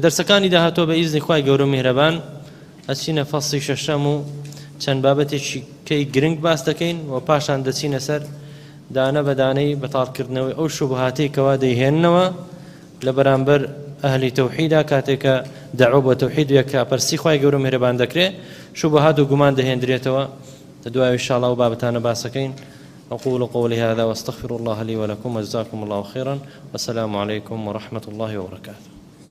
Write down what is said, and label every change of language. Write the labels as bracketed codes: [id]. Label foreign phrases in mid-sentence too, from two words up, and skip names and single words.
[ckb] دەرسەکانی داهاتۆ بە ئیزنی خوای گەورە و میهرەبان ئەچینە فەسڵی شەشەم و چەند بابەتێکی کەی گرنگ باس دەکەین و پاشان دەچینە سەر دانە بەدانەی بەتاڵکردنەوەی ئەو شوبهاتەی کەوا دەیهێننەوە لە بەرامبەر ئەهلی تەوحیدا کاتێکە دەعوە بە تەوحید یەکە پەرسی خوای گەورە میهرەبان دەکرێت شوبهات و گومان دەهێنرێتەوە دوای [ar] إن شاء الله [ckb] وبابتانا باسكين [ar] أقول قولي هذا واستغفر الله لي ولكم وجزاكم الله خيرا والسلام عليكم ورحمة الله وبركاته.